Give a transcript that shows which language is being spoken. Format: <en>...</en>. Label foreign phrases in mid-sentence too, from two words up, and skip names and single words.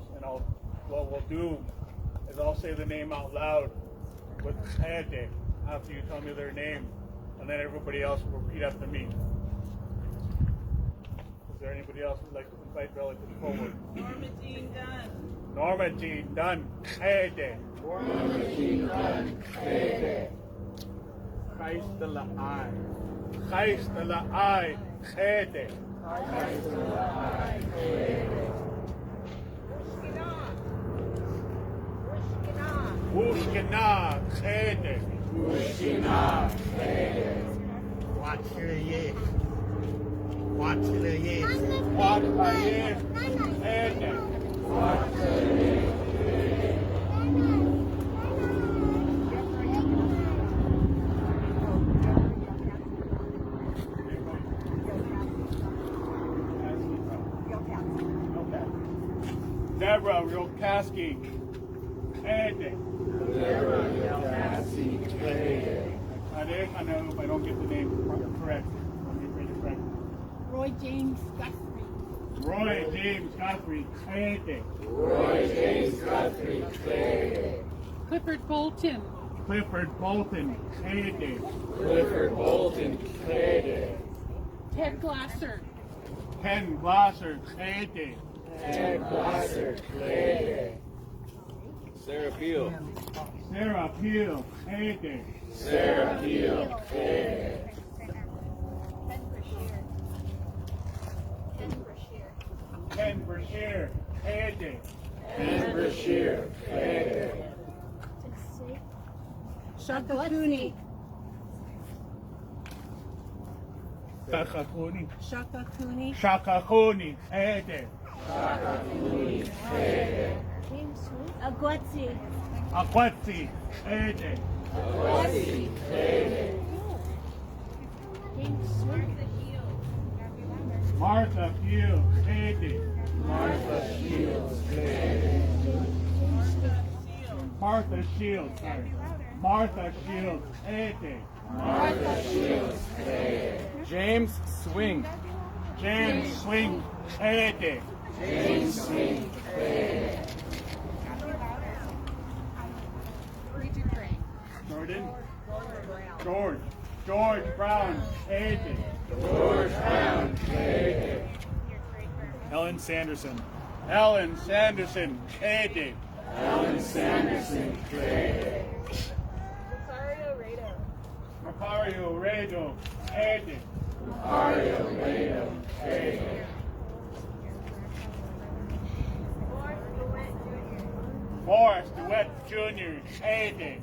<en>And what we'll do is I'll say the name out loud with Ede after you tell me their name, and then everybody else will repeat after me. Is there anybody else who'd like to invite relatives forward? Norma Jean Dunn. Norma Jean Dunn. Ede. Norma Jean Dunn. Ede. Christ de la I. Christ de la I. Ede. Wushkina. Ede. Wushkina. Ede. Watchile. Watchile. Watchile. Ede. Deborah Rokaski. Ede. I know if I don't get the name correct. Let me read it correct. Roy James Guthrie. Roy James Guthrie. Ede. Roy James Guthrie. Ede. Clifford Bolton. Clifford Bolton. Ede. Clifford Bolton. Ede. Ted Glasser. Ken Glasser. Ede. Ted Glasser. Ede. Sarah Peel. Sarah Peel. Ede. Sarah Peel. Ede. Ken Brashear. Ede. Ken Brashear. Ede. Shaka Cooney. Shaka Cooney. Shaka Cooney. Shaka Cooney. Ede. Agwetsi. Akwatsi. Ede. Martha Fields. Ede. Martha Shields. Ede. Martha Shields. Sorry. Martha Shields. Ede. Martha Shields. Ede. James Swing. James Swing. Ede. James Swing. Ede. Jordan. George Brown. Ede. George Brown. Ede. Ellen Sanderson. Ellen Sanderson. Ede. Ellen Sanderson. Ede. Macario Rado. Ede. Mario Rado. Ede. Morris DeWitt Jr. Ede.</en>